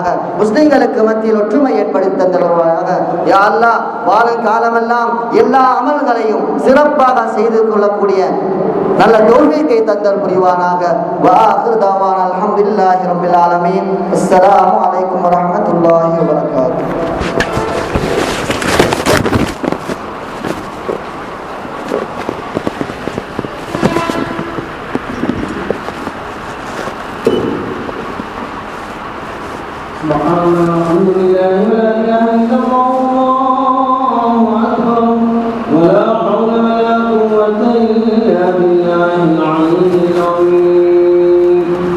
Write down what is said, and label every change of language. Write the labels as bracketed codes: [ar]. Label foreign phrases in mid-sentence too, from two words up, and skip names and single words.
[ta] முஸ்லிம்களுக்கு மத்தியில் ஒற்றுமை ஏற்படுத்தி தந்தல் புரிவானாக. [ar] يا الله [ta] வாழும் காலமெல்லாம் எல்லா அமல்களையும் சிறப்பாக செய்து கொள்ளக்கூடிய நல்ல தௌஃபீக்கை தந்தல் புரிவானாக. [ar] وآخر دعوانا الحمد لله رب العالمين. السلام عليكم ورحمة الله وبركاته. الحمد لله ولا اله الا الله والله اكبر ولا حول ولا قوه الا بالله العلي العظيم.